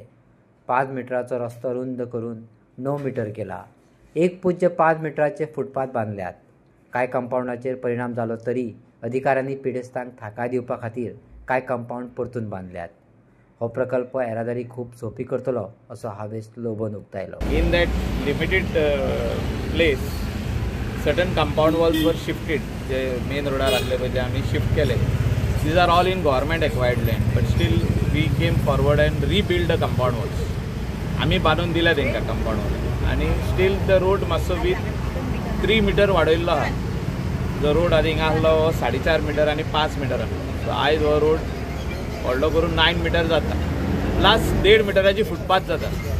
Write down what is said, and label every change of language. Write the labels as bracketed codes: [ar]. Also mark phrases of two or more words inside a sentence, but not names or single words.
[kok] 5 मिटराचो रस्तो रुंद करून 9 मीटर केला. 1.5 मीटराचे फुटपाथ बांधल्यात. कांय कंपाऊंडाचेर परिणाम जालो तरी अधिकाऱ्यांनी पिडेस्तांक थाकाय दिवपा खातीर कांय कंपाऊंड परतून बांधल्यात. हो प्रकल्प येरादारी खूब सोपी करतलो असो हावेस लोबोन उक्तायलो. [en] In that limited place, certain compound walls were shifted. [kok] जे मेन रोडार आसले पळय ते आमी शिफ्ट केले. [en] These are all in government acquired land, but still we came forward and rebuilt the compound walls. [kok] आमी बांदून दिल्या तेंकां कंपाऊंड वॉल आनी [en] still the road [kok] मातसो विथ 3 मीटर वाडयल्लो आहा. जो रोड आदी हिंगा आसलो 4.5 मीटर आनी 5 मीटर आसलो. सो आयज हो रोड व्हडलो करून 9 मीटर जाता, प्लस 1.5 मीटराची फुटपाथ जाता.